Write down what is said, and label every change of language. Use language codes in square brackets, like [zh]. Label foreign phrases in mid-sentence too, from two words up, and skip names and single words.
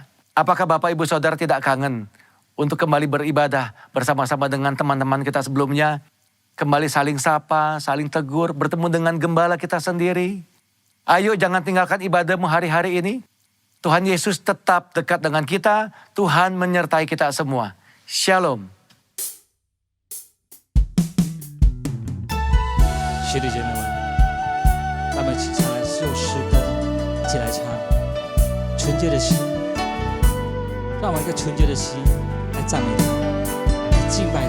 [id] Apakah Bapak Ibu Saudara tidak kangen untuk kembali beribadah bersama-sama dengan teman-teman kita sebelumnya? Kembali saling sapa, saling tegur, bertemu dengan gembala kita sendiri. Ayo jangan tinggalkan ibadahmu hari-hari ini. Tuhan Yesus tetap dekat dengan kita. Tuhan menyertai kita semua. Shalom. [zh] 兄弟姐妹们，让我们一起唱来这首诗歌，一起来唱。纯洁的心，让我们一个纯洁的心来赞美他，来敬拜他。